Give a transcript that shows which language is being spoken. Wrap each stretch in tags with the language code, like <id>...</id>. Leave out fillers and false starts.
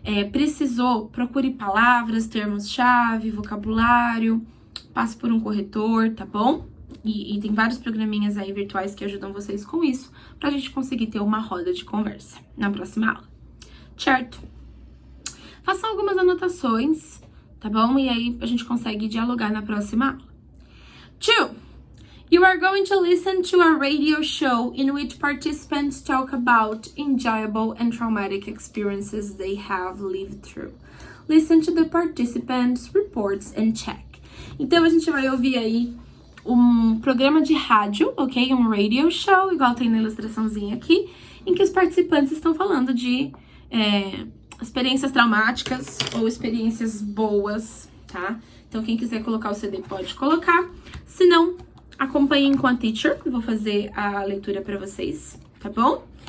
<pt>Precisou, procure palavras, termos-chave, vocabulário, passe por um corretor, tá bom? E tem vários programinhas aí virtuais que ajudam vocês com isso, pra gente conseguir ter uma roda de conversa na próxima aula, certo? Façam algumas anotações, tá bom? E aí a gente consegue dialogar na próxima aula. 2.</pt> <en>You are going to listen to a radio show in which participants talk about enjoyable and traumatic experiences they have lived through. Listen to the participants' reports and check.</en> <pt>Então, a gente vai ouvir aí um programa de rádio, ok? Um radio show, igual tem na ilustraçãozinha aqui, em que os participantes estão falando de experiências traumáticas ou experiências boas, tá? Então, quem quiser colocar o CD pode colocar. Se não, acompanhem com a teacher, eu vou fazer a leitura pra vocês, tá bom?</pt>